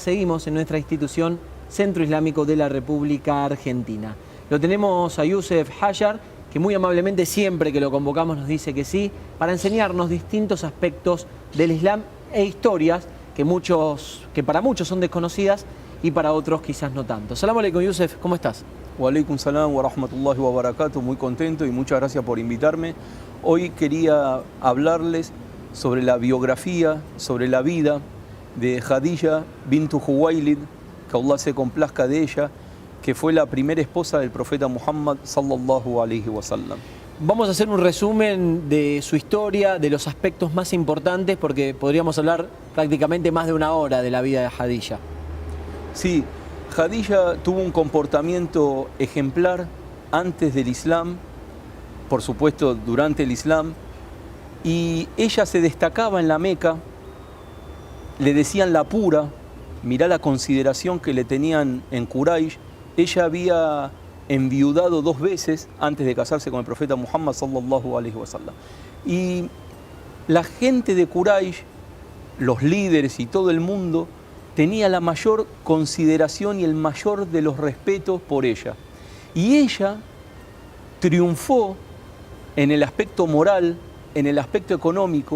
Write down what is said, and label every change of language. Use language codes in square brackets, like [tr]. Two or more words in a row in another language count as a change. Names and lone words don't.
[es] Seguimos en nuestra institución Centro Islámico de la República Argentina. Lo tenemos a Youssef Hayar, que muy amablemente siempre que lo convocamos nos dice que sí, para enseñarnos distintos aspectos del Islam e historias que para muchos son desconocidas y para otros quizás no tanto. [ar] سلام عليكم, [es] Youssef, ¿cómo estás? [ar] وعليكم السلام ورحمة الله وبركاته, [es] muy contento y muchas gracias por invitarme. Hoy quería hablarles sobre la biografía, sobre la vida de Khadija bintu Khuwaylid, que Allah se complazca de ella, que fue la primera esposa del profeta Muhammad [ar] صلى الله عليه وسلم. [es] Vamos a hacer un resumen de su historia, de los aspectos más importantes, porque podríamos hablar prácticamente más de una hora de la vida de Khadija. Sí, Khadija tuvo un comportamiento ejemplar antes del Islam, por supuesto durante el Islam, y ella se destacaba en la Meca, le decían la pura, mirá la consideración que le tenían en Quraysh. Ella había enviudado 2 veces antes de casarse con el profeta Muhammad [ar] صلى الله عليه وسلم. [es] Y la gente de Quraysh, los líderes y todo el mundo, tenía la mayor consideración y el mayor de los respetos por ella. Y ella triunfó en el aspecto moral, en el aspecto económico.